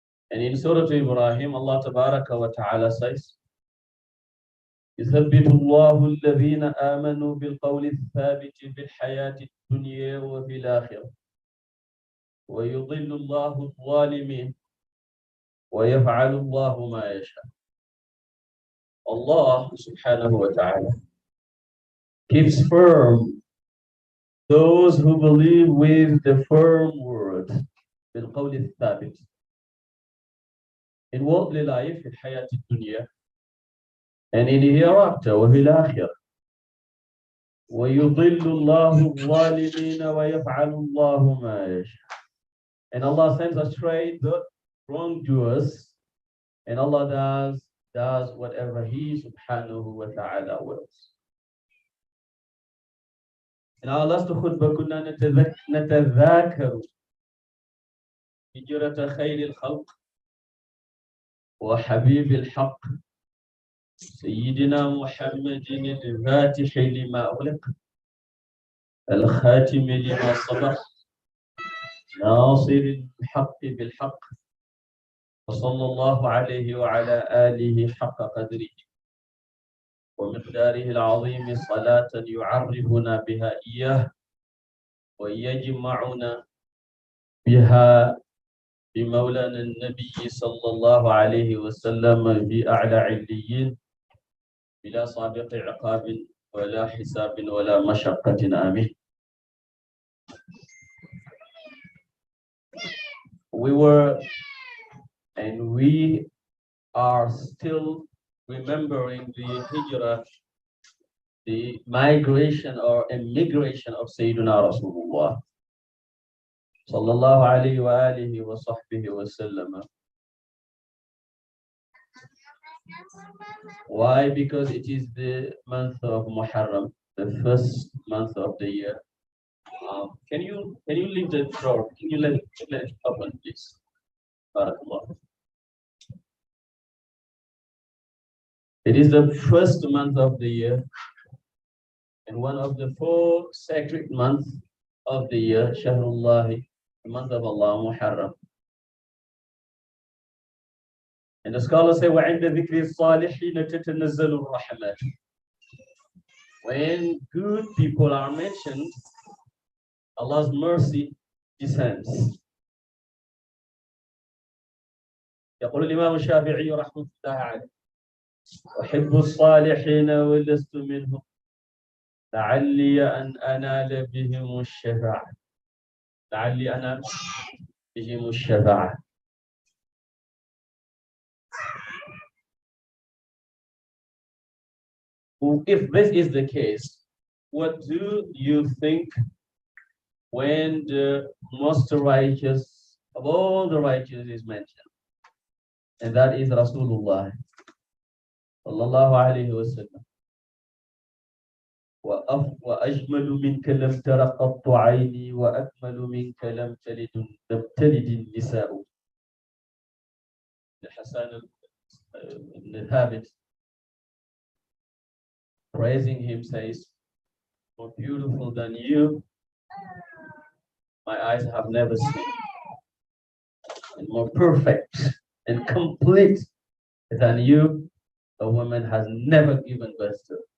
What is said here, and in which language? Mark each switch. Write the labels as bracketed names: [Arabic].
[English] And in Surah Ibrahim, Allah Tabaraka wa Ta'ala says: [Arabic] يثبت الله الذين آمنوا بالقول الثابت في الحياة الدنيا وفي الآخرة ويضل الله الظالمين ويفعل الله ما يشاء. [English] Allah subhanahu wa ta'ala keeps firm those who believe with the firm word [Arabic] بالقول الثابت [English] in worldly life, in [Arabic] حياة الدنيا, [English] and in the hereafter [Arabic] وفي الآخرة. وَيُضِلُّ اللَّهُ الظَّالِمِينَ وَيَفْعَلُ اللَّهُ مَا يَشَاءُ. [English] And Allah sends astray the wrongdoers, and Allah does whatever He subhanahu wa ta'ala wills. In our last khutbah [Arabic] كنا نتذاكر هجرة خير الخلق وحبيب الحق سيدنا محمد الفاتح لما أغلق الخاتم لما سبق ناصر الحق بالحق وصلى الله عليه وعلى آله حق قدره ومقداره العظيم صلاة يعرفنا بها إياه ويجمعنا بها بمولانا النبي صلى الله عليه وسلم في أعلى عليين بلا سابق عقاب ولا حساب ولا مشقة آمين. [English] We were and we are still remembering the hijrah, the migration or immigration of Sayyidina Rasulullah sallallahu alayhi wa alihi wa sahbihi wa sallam. Why? Because it is the month of Muharram, the first month of the year. Can you leave the door? Can you let it open, please? Barakallah. It is the first month of the year and one of the 4 sacred months of the year, Shahrullah, the month of Allah, Muharram. And the scholars say, [Arabic] وَعِنْدَ ذِكْرِ الصَّالِحِينَ تَتَنَزَّلُ الرَّحْمَةُ. [English] When good people are mentioned, Allah's mercy descends. [Arabic] يقول الإمام الشافعي رحمه الله عليه أحب الصالحين ولست منهم لعلي أن أنال بهم الشفاعة لعلي أنال بهم الشفاعة. [English] If this is the case, what do you think when the most righteous of all the righteous is mentioned? And that is Rasulullah sallallahu alayhi wa sallam. [Arabic] وأجمل منك لم تر قط عيني وأكمل منك لم تلد النساء. [English] Hassan ibn Thabit, praising him, says, more beautiful than you, my eyes have never seen, and more perfect and complete than you, a woman has never given birth to.